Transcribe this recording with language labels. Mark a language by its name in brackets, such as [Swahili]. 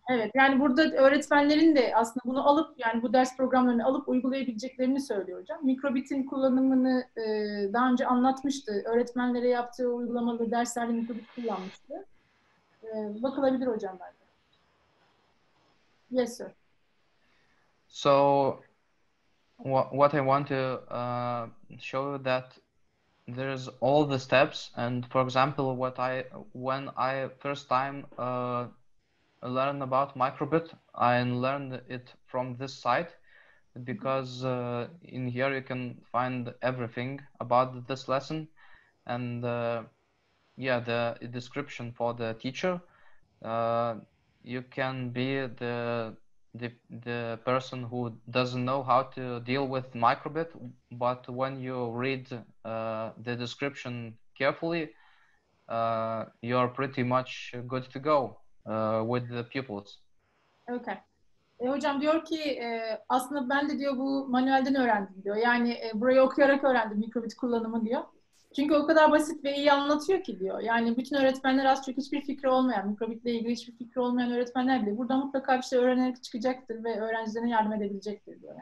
[Turkish] Evet, yani burada öğretmenlerin de aslında bunu alıp, yani bu ders programlarını alıp uygulayabileceklerini söylüyor hocam. Mikrobit'in kullanımını daha önce anlatmıştı. Öğretmenlere yaptığı uygulamalı derslerde mikrobit kullanmıştı. Bakılabilir hocam bence. [English] Yes, sir. So what I want to show you that there's all the steps, and for example, when I first time learned about microbit, I learned it from this site because in here you can find everything about this lesson, and yeah, the description for the teacher. You can be the person who doesn't know how to deal with microbit, but when you read the description carefully, you're pretty much good to go with the pupils. Okay. [Turkish] Hocam diyor ki aslında ben de diyor bu manuelden öğrendim diyor. Yani burayı okuyarak öğrendim mikrobit kullanımı diyor. Çünkü o kadar basit ve iyi anlatıyor ki diyor. Yani bütün öğretmenler az çok hiçbir fikri olmayan, mikrobitle ilgili hiçbir fikri olmayan öğretmenler bile burada mutlaka bir şey öğrenerek çıkacaktır ve öğrencilerine yardım edebilecektir diyor.